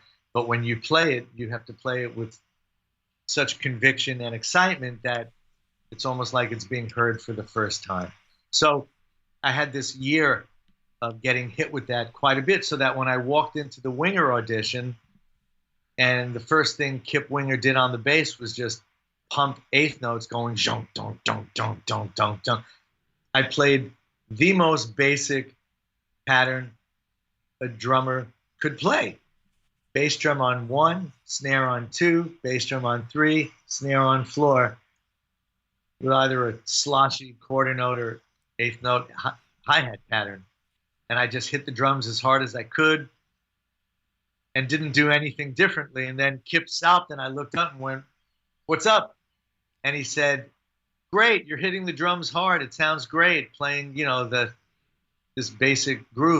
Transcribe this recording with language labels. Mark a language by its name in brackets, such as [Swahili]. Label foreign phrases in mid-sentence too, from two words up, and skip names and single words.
[English] But when you play it, you have to play it with such conviction and excitement that it's almost like it's being heard for the first time. So I had this year of getting hit with that quite a bit, so that when I walked into the Winger audition, and the first thing Kip Winger did on the bass was just pump eighth notes going zhong, dong, dong, dong, dong, dong, dong. I played the most basic pattern a drummer could play. Bass drum on 1, snare on 2, bass drum on 3, snare on floor. with either a sloshy quarter note or eighth note hi-hat pattern. And I just hit the drums as hard as I could and didn't do anything differently. And then Kip stopped and I looked up and went, "What's up?" And he said, "Great, you're hitting the drums hard. It sounds great playing, this basic groove.